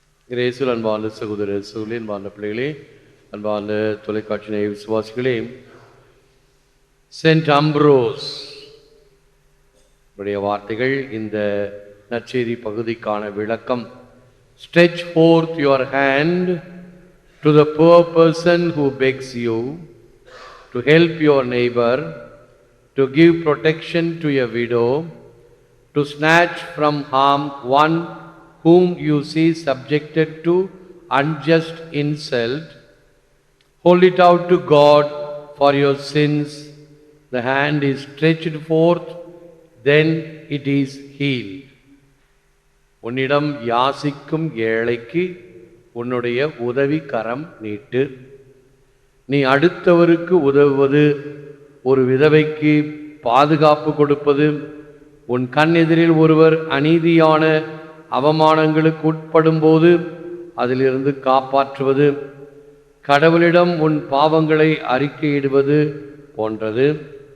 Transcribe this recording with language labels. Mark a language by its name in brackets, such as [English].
[Tamil] இயேசுவில் அன்பான சகோதர சகோதரி, அன்பான பிள்ளைகளே, அன்பான தொலைக்காட்சி நேய விசுவாசிகளே, சென்ட் அம்ப்ரோஸ் உடைய வார்த்தைகள் இந்த நற்செய்தி பகுதிக்கான விளக்கம். [English] Stretch forth your hand to the poor person who begs you, to help your neighbor, to give protection to a widow, to snatch from harm one whom you see subjected to unjust insult. Hold it out to God for your sins. The hand is stretched forth, then it is healed. [Tamil] உன்னிடம் யாசிக்கும் ஏழைக்கு உன்னுடைய உதவி கரம் நீட்டு. நீ அடுத்தவருக்கு உதவுவது, ஒரு விதவைக்கு பாதுகாப்பு கொடுப்பது, உன் கண் எதிரில் ஒருவர் அநீதியான அவமானங்களுக்கு உட்படும் போது அதிலிருந்து காப்பாற்றுவது, கடவுளிடம் உன் பாவங்களை அறிக்கையிடுவது போன்றது.